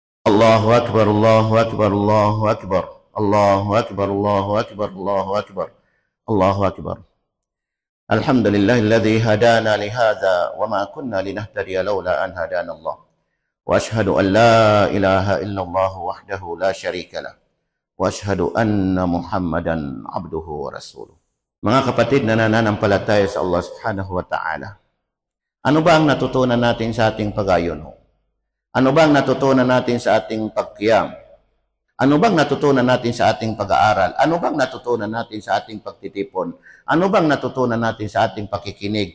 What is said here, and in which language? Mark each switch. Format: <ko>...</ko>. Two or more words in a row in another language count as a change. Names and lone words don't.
<ar>الله أكبر، الله أكبر، الله أكبر، الله أكبر، الله أكبر، الله أكبر، الله أكبر. الحمد لله الذي هدانا لهذا وما كنا لنهتدي لولا أن هدانا الله. وأشهد أن لا إله إلا الله وحده لا شريك له. وأشهد أن محمدا عبده ورسوله.</ar> <tl>Mga kapatid na nananampalataya sa</tl> <ar>الله سبحانه وتعالى,</ar> <tl>ano ba ang natutunan natin sa ating pag-ayuno? Ano bang natutunan natin sa ating pagkiyam? Ano bang natutunan natin sa ating pag-aaral? Ano bang natutunan natin sa ating pagtitipon? Ano bang natutunan natin sa ating pakikinig?</tl>